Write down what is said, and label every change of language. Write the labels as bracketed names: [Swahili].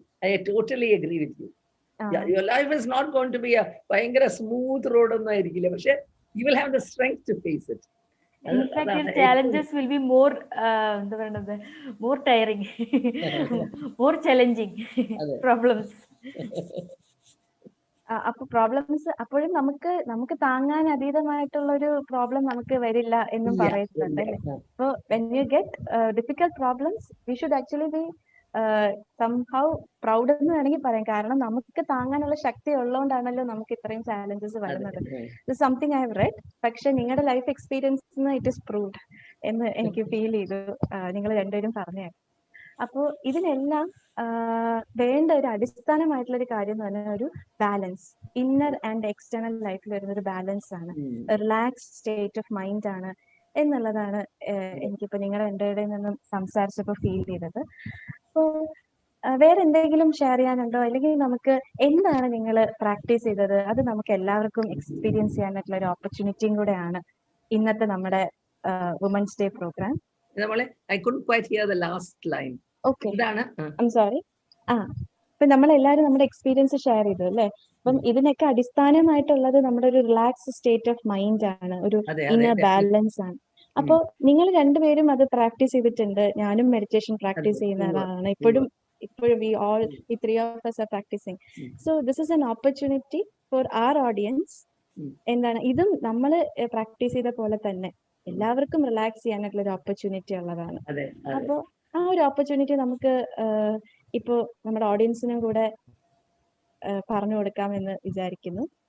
[English] I totally agree with you. Yeah, your life is not going to be a ഭയങ്കര smooth road ഒന്നും ആയിരിക്കില്ല, പക്ഷെ you will have the strength to face it. In fact, your challenges will be more എന്താ പറയുന്നത്, more tiring, more challenging problems. [Malayalam] അപ്പൊ problems അപ്പോഴും നമുക്ക് താങ്ങാൻ അതീതമായിട്ടുള്ള ഒരു പ്രോബ്ലം നമുക്ക് വരില്ല എന്നും പറയുന്നുണ്ട് അല്ലേ. [English] അപ്പൊ when you get difficult problems we should actually be somehow proud എന്ന് വേണമെങ്കിൽ പറയാം. [Malayalam] കാരണം നമുക്ക് താങ്ങാനുള്ള ശക്തി ഉള്ളതുകൊണ്ടാണല്ലോ നമുക്ക് ഇത്രയും ചാലഞ്ചസ് വരുന്നത്. ഇത് സംതിങ് ഐ ഹവ് റെഡ്. പക്ഷെ നിങ്ങളുടെ life experience it is proved എന്ന് എനിക്ക് ഫീൽ ചെയ്തു നിങ്ങൾ രണ്ടുപേരും പറഞ്ഞു. അപ്പോ ഇതിനെല്ലാം വേണ്ട ഒരു അടിസ്ഥാനമായിട്ടുള്ള ഒരു കാര്യം എന്ന് പറഞ്ഞാൽ ഒരു ബാലൻസ്, ഇന്നർ ആൻഡ് എക്സ്റ്റേണൽ ലൈഫിൽ വരുന്ന ഒരു ബാലൻസ് ആണ്, റിലാക്സ് സ്റ്റേറ്റ് ഓഫ് മൈൻഡ് ആണ് എന്നുള്ളതാണ് എനിക്കിപ്പോ നിങ്ങളുടെ രണ്ടുപേരുടെ നിന്നും സംസാരിച്ചപ്പോ ഫീൽ ചെയ്തത്. അപ്പോ വേറെ എന്തെങ്കിലും ഷെയർ ചെയ്യാനുണ്ടോ, അല്ലെങ്കിൽ നമുക്ക് എന്താണ് നിങ്ങൾ പ്രാക്ടീസ് ചെയ്തത്, അത് നമുക്ക് എല്ലാവർക്കും എക്സ്പീരിയൻസ് ചെയ്യാനായിട്ടുള്ള ഒരു ഓപ്പർച്യൂണിറ്റിയും കൂടെയാണ് ഇന്നത്തെ നമ്മുടെ women's day programme. [English] I couldn't quite hear the last line. Okay. I'm sorry. [Malayalam] ഇപ്പൊ നമ്മളെല്ലാരും നമ്മുടെ എക്സ്പീരിയൻസ് ഷെയർ ചെയ്തു അല്ലേ. അപ്പം ഇതിനൊക്കെ അടിസ്ഥാനമായിട്ടുള്ളത് നമ്മുടെ ഒരു റിലാക്സ് സ്റ്റേറ്റ് ഓഫ് മൈൻഡ് ആണ്, ഒരു ഇന്നർ ബാലൻസ് ആണ്. അപ്പൊ നിങ്ങൾ രണ്ടുപേരും അത് പ്രാക്ടീസ് ചെയ്തിട്ടുണ്ട്. ഞാനും മെഡിറ്റേഷൻ പ്രാക്ടീസ് ചെയ്യുന്ന ആളാണ്. [English] ഇപ്പോഴും we three of us are practicing. So this is an opportunity for our audience. [Malayalam] എന്താണ് ഇതും നമ്മൾ പ്രാക്ടീസ് ചെയ്ത പോലെ തന്നെ എല്ലാവർക്കും റിലാക്സ് ചെയ്യാനായിട്ടുള്ള ഒരു ഓപ്പർച്യൂണിറ്റി ഉള്ളതാണ്. അപ്പൊ ആ ഒരു ഓപ്പർച്യൂണിറ്റി നമുക്ക് ഇപ്പോ നമ്മുടെ ഓഡിയൻസിനും കൂടെ പറഞ്ഞു കൊടുക്കാമെന്ന് വിചാരിക്കുന്നു.